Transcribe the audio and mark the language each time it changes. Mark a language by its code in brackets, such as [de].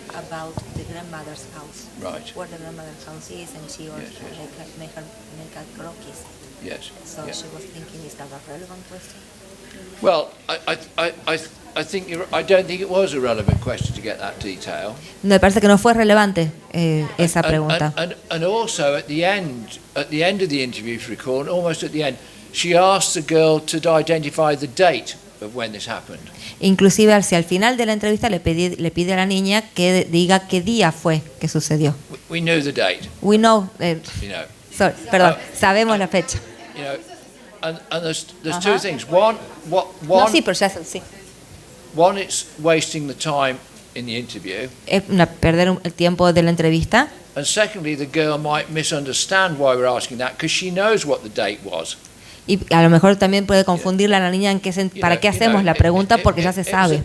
[en] About the grandmother's house, Right. where the grandmother's house is, and she also make a croquis. Yes. So yeah. she was thinking, is that a relevant question? Well, I think I don't think it was a relevant question to get that detail. [es] Me parece que no fue relevante esa pregunta. [en] And also at the end of the interview, if you recall, almost at the end, she asked the girl to identify the date of when this happened. [es] Inclusive hacia el final de la entrevista le pide a la niña que diga qué día fue que sucedió. [en] We knew the date. We know, You know. [es] perdón, sabemos la fecha. [en] You know, and there's Uh-huh. two things. One, [es] No, sí, pero ya sí. [en] one, it's wasting the time in the interview. [es] Es perder el tiempo de la entrevista. [en] And secondly, the girl might misunderstand why we're asking that because she knows what the date was. [es] Y a lo mejor también puede confundirle a la niña en para qué hacemos la pregunta porque ya se sabe.